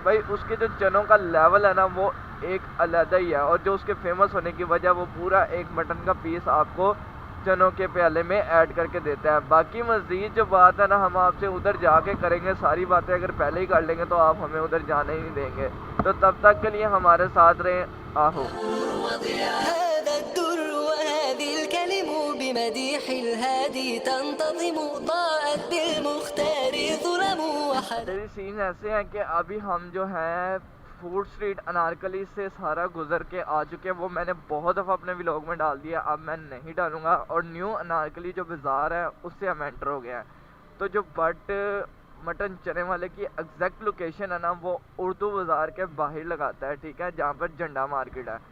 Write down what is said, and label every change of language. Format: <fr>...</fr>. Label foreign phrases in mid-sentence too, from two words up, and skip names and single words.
<ur>بھائی اس کے جو چنوں کا لیول ہے نا وہ ایک الگ ہی ہے اور جو اس کے فیمس ہونے کی وجہ وہ پورا ایک مٹن کا پیس آپ کو چنوں کے پیالے میں ایڈ کر کے دیتا ہے. باقی مزید جو بات ہے نا ہم آپ سے ادھر جا کے کریں گے، ساری باتیں اگر پہلے ہی کر لیں گے تو آپ ہمیں ادھر جانے ہی نہیں دیں گے. تو تب تک کے لیے ہمارے ساتھ رہیں. आहो</ur> <ar>بمديح الهادي تنتظم ضاءت بالمختار ظلم</ar> <ur>میری سین ایسے ہیں کہ ابھی ہم جو ہیں</ur> <en>food street</en> <ur>انارکلی سے سارا گزر کے آ چکے ہیں. وہ میں نے بہت دفعہ اپنے ولاگ میں ڈال دیا، اب میں نہیں ڈالوں گا. اور نیو انارکلی جو بازار ہے اس سے ہم انٹر ہو گئے ہیں. تو جو بٹ مٹن چنے والے کی</ur> <en>exact location</en> <ur>ہے نا وہ اردو بازار کے باہر لگاتا ہے، ٹھیک ہے، جہاں پر جھنڈا مارکیٹ ہے.</ur>